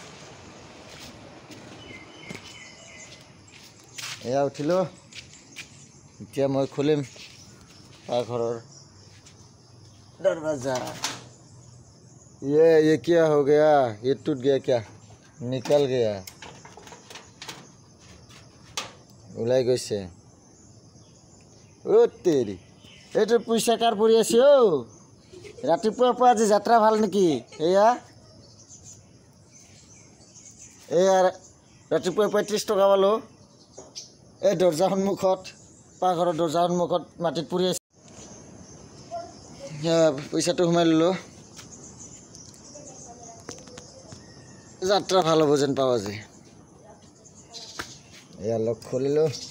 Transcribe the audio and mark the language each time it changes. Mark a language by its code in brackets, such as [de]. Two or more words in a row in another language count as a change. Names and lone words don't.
[as] এয়া উঠিলো এতিয়া মই খুলিম ঘৰৰ [hi] दरवाजा ये क्या हो गया ये टूट गया क्या निकल गया [as] ওলাই গৈছে তেৰি এইটো পইচা কাৰ পৰি আছে ৰাতিপুৱাৰ পৰা আজি যাত্ৰা ভাল নেকি এয়া ৰাতিপুৱাৰ পৰা 30 টকা পালো এই দৰ্জা সন্মুখত পাকঘৰৰ দৰ্জা সন্মুখত মাটিত পৰি আছে পইচাটো সোমাই ললো যাত্ৰা ভাল হ'ব যেন পাওঁ আজি এয়া লগ খুলিলো